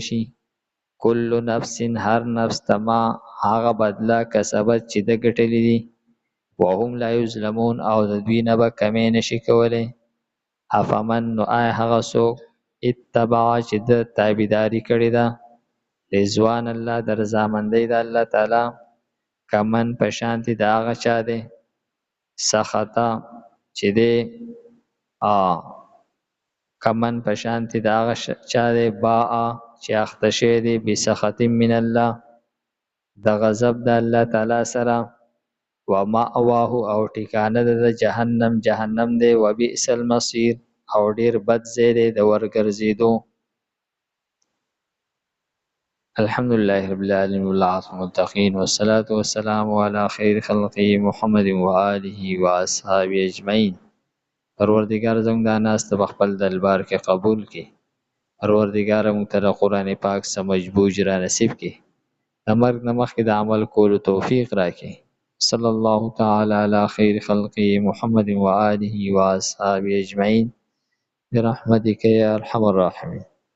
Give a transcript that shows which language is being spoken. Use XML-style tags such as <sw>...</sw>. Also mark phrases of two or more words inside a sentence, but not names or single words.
<ps>شي</ps> <ar>کل نفس</ar> <ps>هر نفس تما هغه بدله کسبت چې د ګټلې دي</ps> <ar>وهم لا یظلمون</ar> <ps>او د دوی نه به کمې نشي کولی افمن نو آیا هغه څوک اتبع چې د تابعداري کړې ده</ps> <ar>رضوان الله</ar> <ps>د رضامندۍ د الله تعالی کمن په شانتي د هغه چا دی سخطه چې دی کمن په شانتي د هغه چا دی باء چې اخته شوی دی</ps> <ar>بسخط من الله</ar> <ps>د غضب د الله تعالی سره ومأواه او ټکانه د جهنم دی</ps> <ar>وبئس المصير</ar> <ps>او ډیر بد ځای دی د ورګرځېدو</ps> <ar>الحمد لله رب العالمين والعاقبة للمتقين والصلاة والسلام على خير خلقه محمد وآله وأصحابه</ar> <ps>أجمعين پروردگار زموږ دا ناسته په خپل دربار کې قبول کړي پروردگار موږ ته د قرآن پاک سمجھ بوجھ را نصیب کړي د مرګ نه مخکې د عمل کولو توفیق راکړي</ps> <ar>صلی الله تعالی علی خیر خلقه محمد وآله وأصحابه أجمعين برحمتك يا أرحم الراحمين</ar>